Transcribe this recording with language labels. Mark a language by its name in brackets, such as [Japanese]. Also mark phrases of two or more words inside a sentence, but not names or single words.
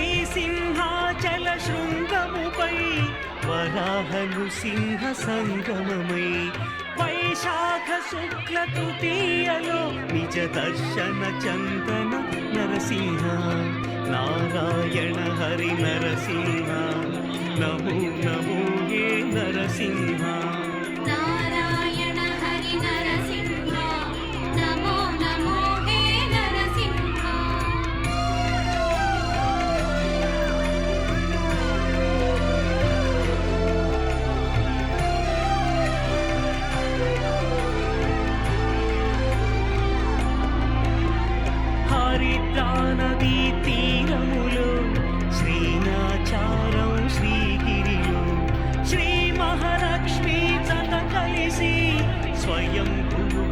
[Telugu] సింహాచల శృంగముపై వరాహను సింహ సంగమమై వైశాఖ శుక్ల తృతీయలో నిజ దర్శన చందన నరసింహ [Sanskrit] नारायण हरि नरसिंह नमो नमो हे नरसिंह नारायण हरि नरसिंह नमो नमो हे नरसिंह [Telugu] హరిద్రా నదీ తీరములో శ్రీనాచారం శ్రీగిరిలో శ్రీ మహాలక్ష్మి జత కలిసి స్వయం